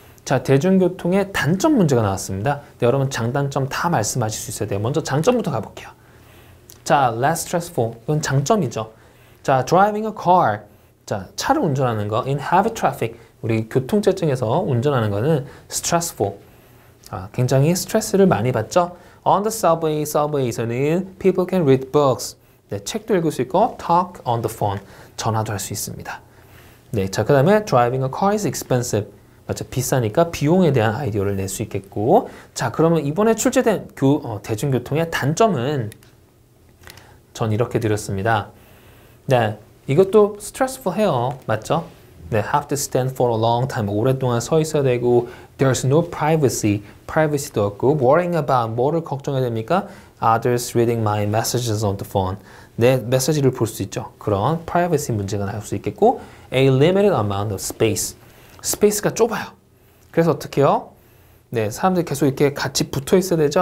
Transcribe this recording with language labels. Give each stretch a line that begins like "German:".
Korean: 자 대중교통의 단점 문제가 나왔습니다. 네, 여러분 장단점 다 말씀하실 수 있어야 돼요. 먼저 장점부터 가볼게요. 자
English: less stressful
Korean: 이건 장점이죠. 자
English: driving a car
Korean: 자 차를 운전하는 거
English: in heavy traffic
Korean: 우리 교통체증에서 운전하는 거는 stressful 굉장히 스트레스를 많이 받죠.
English: On the subway, subway에서는 people can read books
Korean: 네, 책도 읽을 수 있고
English: talk on the phone
Korean: 전화도 할 수 있습니다. 네, 자 그 다음에
English: driving a car is expensive
Korean: 맞죠? 비싸니까 비용에 대한 아이디어를 낼 수 있겠고 자 그러면 이번에 출제된 대중교통의 단점은 전 이렇게 드렸습니다. 네, 이것도 stressful 해요. 맞죠?
English: 네, have to stand for a long time.
Korean: 오랫동안 서 있어야 되고
English: there's no privacy.
Korean: privacy도 없고
English: worrying about
Korean: 뭐를 걱정해야 됩니까?
English: Others reading my messages on the phone.
Korean: 내 메시지를 볼 수 있죠. 그런 privacy 문제가 나올 수 있겠고
English: a limited amount of space.
Korean: 스페이스가 좁아요. 그래서 어떻게 해요? 네, 사람들이 계속 이렇게 같이 붙어 있어야 되죠.